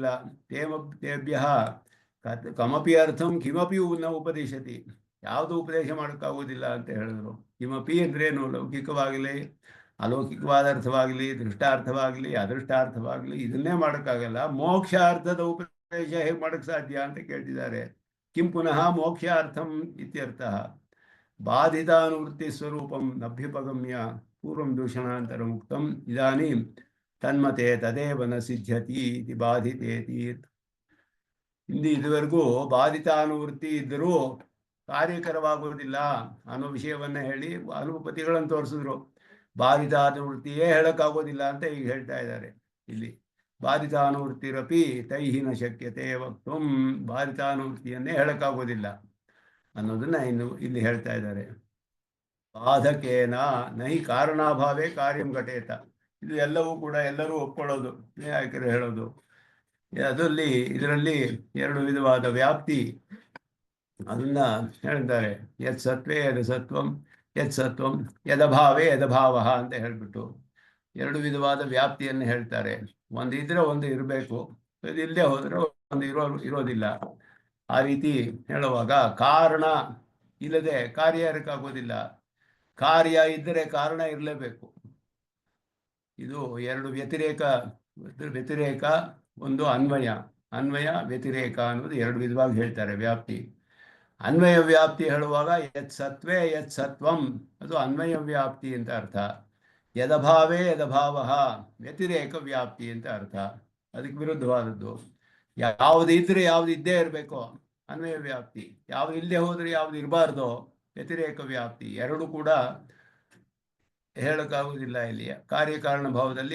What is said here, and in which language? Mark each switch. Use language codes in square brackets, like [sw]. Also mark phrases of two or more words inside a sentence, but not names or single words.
[sa] ತೇಭ್ಯ ಕಮಪಿ ಅರ್ಥಂ ಕಿಮಪಿ ನ ಉಪದೇಶತಿ. [kn] ಯಾವುದು ಉಪದೇಶ ಮಾಡೋಕ್ಕಾಗೋದಿಲ್ಲ ಅಂತ ಹೇಳಿದ್ರು. ಕಿಮಪಿ ಅಂದ್ರೇನು? ಲೌಕಿಕವಾಗಲಿ ಅಲೌಕಿಕವಾದ ಅರ್ಥವಾಗಲಿ ದೃಷ್ಟಾರ್ಥವಾಗಲಿ ಅದೃಷ್ಟಾರ್ಥವಾಗಲಿ ಇದನ್ನೇ ಮಾಡೋಕ್ಕಾಗಲ್ಲ. ಮೋಕ್ಷಾರ್ಥದ ಉಪದೇಶ ಹೇಗೆ ಮಾಡೋಕ್ಕೆ ಸಾಧ್ಯ ಅಂತ ಕೇಳ್ತಿದ್ದಾರೆ. [sa] ಕಿಂ ಪುನಃ ಮೋಕ್ಷಾರ್ಥಂ ಇತ್ಯರ್ಥ. ಬಾಧಿತಾನುವೃತ್ತಿ ಸ್ವರೂಪಂ ನಭ್ಯುಪಗಮ್ಯ ಪೂರ್ವಂ ದೂಷಣಾಂತರ ಮುಕ್ತಂ ಇದಾನೀಂ ತನ್ಮತೆ ತದೇವ ನ ಸಿದ್ಧ್ಯತಿ ಇತಿ ಬಾಧಿತೇತಿ. [kn] ಇದುವರೆಗೂ ಬಾಧಿತಾನುವೃತ್ತಿ ಇದ್ದರೂ ಕಾರ್ಯಕರವಾಗುವುದಿಲ್ಲ ಅನ್ನೋ ವಿಷಯವನ್ನ ಹೇಳಿ ಅನುಪತಿಗಳನ್ನು ತೋರಿಸಿದ್ರು. ಬಾಧಿತಾನುವೃತ್ತಿಯೇ ಹೇಳಕ್ಕಾಗೋದಿಲ್ಲ ಅಂತ ಈಗ ಹೇಳ್ತಾ ಇದ್ದಾರೆ ಇಲ್ಲಿ. [sa] ಬಾಧಿತಾನುವೃತ್ತಿರಪಿ ತೈಹಿನ ಶಕ್ಯತೆ ವಕ್ತುಂ, [kn] ಬಾಧಿತಾನುವೃತ್ತಿಯನ್ನೇ ಹೇಳಕ್ಕಾಗೋದಿಲ್ಲ ಅನ್ನೋದನ್ನ ಇಲ್ಲಿ ಹೇಳ್ತಾ ಇದ್ದಾರೆ. [sa] ಬಾಧಕೇನ ನಹಿ ಕಾರಣಾಭಾವೇ ಕಾರ್ಯಂ ಘಟೇತ. [kn] ಇದು ಎಲ್ಲವೂ ಕೂಡ ಎಲ್ಲರೂ ಒಪ್ಕೊಳ್ಳೋದು, ಯಾಕಂದ್ರೆ ಹೇಳೋದು. ಇದರಲ್ಲಿ ಎರಡು ವಿಧವಾದ ವ್ಯಾಪ್ತಿ ಅದನ್ನ ಹೇಳಿದ್ದಾರೆ. [sa] ಯತ್ ಸತ್ವೇ ಯದ ಸತ್ವಂ, ಯತ್ ಸತ್ವಂ ಯದಭಾವೇ ಯದಭಾವ [kn] ಅಂತ ಹೇಳ್ಬಿಟ್ಟು ಎರಡು ವಿಧವಾದ ವ್ಯಾಪ್ತಿಯನ್ನು ಹೇಳ್ತಾರೆ. ಒಂದು ಇದ್ರೆ ಒಂದು ಇರಬೇಕು, ಇಲ್ಲದೆ ಹೋದ್ರೆ ಒಂದು ಇರೋದಿಲ್ಲ. ಆ ರೀತಿ ಹೇಳುವಾಗ ಕಾರಣ ಇಲ್ಲದೆ ಕಾರ್ಯ ಇರಕ್ಕಾಗೋದಿಲ್ಲ, ಕಾರ್ಯ ಇದ್ದರೆ ಕಾರಣ ಇರಲೇಬೇಕು. ಇದು ಎರಡು ವ್ಯತಿರೇಕ, ಒಂದು ಅನ್ವಯ ವ್ಯತಿರೇಕ ಅನ್ನೋದು ಎರಡು ವಿಧವಾಗಿ ಹೇಳ್ತಾರೆ ವ್ಯಾಪ್ತಿ. ಅನ್ವಯ ವ್ಯಾಪ್ತಿ ಹೇಳುವಾಗ [sa] ಯತ್ ಸತ್ವೇ ಯತ್ ಸತ್ವಂ, [kn] ಅದು ಅನ್ವಯ ವ್ಯಾಪ್ತಿ ಅಂತ ಅರ್ಥ. [sa] ಯದಭಾವೇ ಯದಭಾವ [kn] ವ್ಯತಿರೇಕ ವ್ಯಾಪ್ತಿ ಅಂತ ಅರ್ಥ. ಅದಕ್ಕೆ ವಿರುದ್ಧವಾದದ್ದು. ಯಾವುದು ಇದ್ರೆ ಯಾವ್ದು ಇದ್ದೇ ಇರಬೇಕು ಅನ್ವಯ ವ್ಯಾಪ್ತಿ, ಯಾವ್ದು ಇಲ್ಲದೆ ಹೋದ್ರೆ ಯಾವ್ದು ಇರಬಾರ್ದು ವ್ಯತಿರೇಕ ವ್ಯಾಪ್ತಿ. ಎರಡು ಕೂಡ ಹೇಳಕ್ಕಾಗುವುದಿಲ್ಲ ಇಲ್ಲಿ ಕಾರ್ಯಕಾರಣ ಭಾವದಲ್ಲಿ.